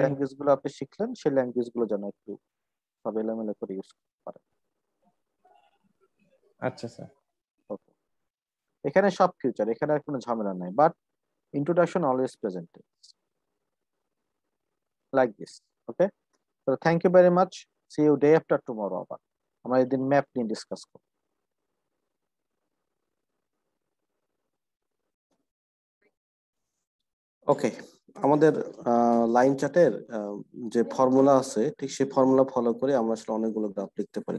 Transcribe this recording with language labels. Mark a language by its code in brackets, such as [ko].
[bn] Language গুলো আপনি শিখলেন সেই ল্যাঙ্গুয়েজ গুলো যেন একটু সব এলোমেলো করে ইউজ করতে পারে। আচ্ছা স্যার। [en] Okay. [bn] এখানে সব ফিউচার, এখানে আর কোনো ঝামেলা নাই, [en] But introduction always presented like this. Okay, so thank you very much. See you day after tomorrow [bn] আবার আমরা এদিন ম্যাপ নিয়ে ডিসকাস করব। ওকে, আমাদের লাইন চার্টের যে ফর্মুলা আছে, ঠিক সেই ফর্মুলা ফলো করে আমরা আসলে অনেকগুলো গ্রাফ লিখতে পারি।